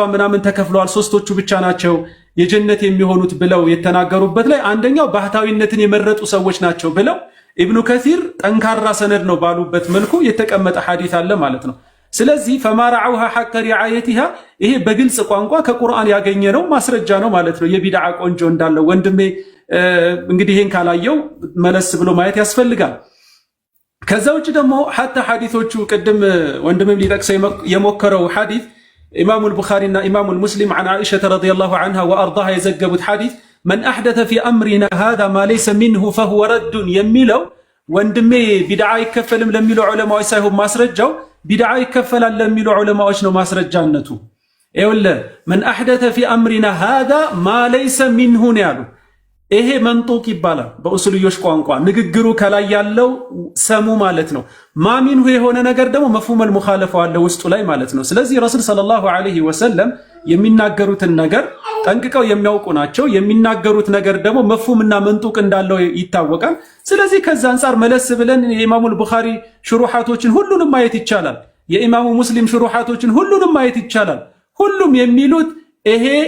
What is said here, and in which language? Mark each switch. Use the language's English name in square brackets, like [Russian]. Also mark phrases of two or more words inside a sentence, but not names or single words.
[Amharic] ምናምን ተከፍለዋል፣ ሶስቶቹ ብቻ ናቸው የጀነት የሚሆኑት ብለው የተናገሩበት ላይ አንደኛው ባህታዊነትን የመረጡ ሰዎች ናቸው ብለው ኢብኑ ከሲር ጠንካራ ሰነድ ነው ባሉበት መልኩ የተቀመጠ ሐዲስ አለ ማለት ነው። ስለዚህ [Arabic] فما رعوها حق رعايتها [Amharic] ይሄ በግልጽ ቋንቋ ከቁርአን ያገኘነው ማስረጃ ነው ማለት ነው። የቢድዓ ቆንጆ እንዳለው ወንድሜ እንግዲህ ይሄን ካላየው መለስ ብሎ ማየት ያስፈልጋል። ከዛ ውጭ ደግሞ ሐታ ሐዲሶቹ ቅድም ወንድሜም ሊጠቅሰው የሞከረው ሐዲስ ኢማሙል ቡኻሪና ኢማሙል ሙስሊም [Arabic] عن عائشة رضي الله عنها وارضاها [Amharic] የዘገቡት ሐዲስ [Arabic] من احدث في امرنا هذا ما ليس منه فهو رد [Amharic] የሚለው ወንድሜ ቢድዓ ይከፈልም ለሚሉ ዑለማዎች ሳይሆን ማስረጃው ቢድዓ ይከፈላል ለሚሉ ዑለማዎች ነው ማስረጃነቱ። ይኸውልህ [Arabic] من احدث في امرنا هذا ما ليس منه [Amharic] ነው ያሉ። ይሄ መንጡቅ ይባላል በኡሱልዮሽ ቋንቋ ንግግሩ ከላይ ያለው ሰሙ ማለት ነው። ማሚንሁ የሆነ ነገር ደግሞ [Arabic] مفهوم المخالفة [Amharic] አለ ውስጡ ላይ ማለት ነው። ስለዚህ [Arabic] رسول صلى الله عليه وسلم [Amharic] የሚናገሩትን ነገር ጠንቅቀው የሚያውቁ ናቸው። የሚናገሩት ነገር ደግሞ መፍሁምና መንጡቅ እንዳለው ይታወቃል። ስለዚህ ከዛ አንፃር መለስ ብለን የኢማሙል ቡኻሪ ሽሩሐቶችን ሁሉንም ማየት ይቻላል። የኢማሙ ሙስሊም ሽሩሐቶችን ሁሉንም ማየት ይቻላል። ሁሉም የሚሉት ይሄ